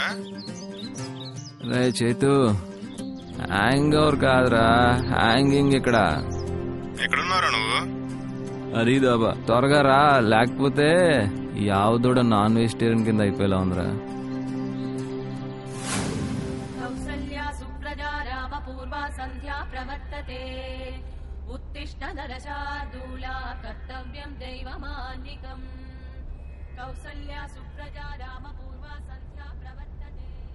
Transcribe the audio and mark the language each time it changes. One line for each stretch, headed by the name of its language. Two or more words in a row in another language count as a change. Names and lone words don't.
Telugu: రే చేతు,
English: hang over
Telugu: కాదురా, హ్యాంగింగ్. ఇక్కడ ఎక్కడున్నారా నువ్వు? హరీదాబా, త్వరగా రా, లేకపోతే ఈ ఆవుదూడ
English: non vegetarian
Telugu: కింద అయిపోయేలా ఉందిరా.
Sanskrit: उत्तिष्ठ नरशार्दूला कर्तव्यं दैवमान्निकम् कौसल्या सुप्रजा रामपूर्वा सन्ध्या प्रवर्तते।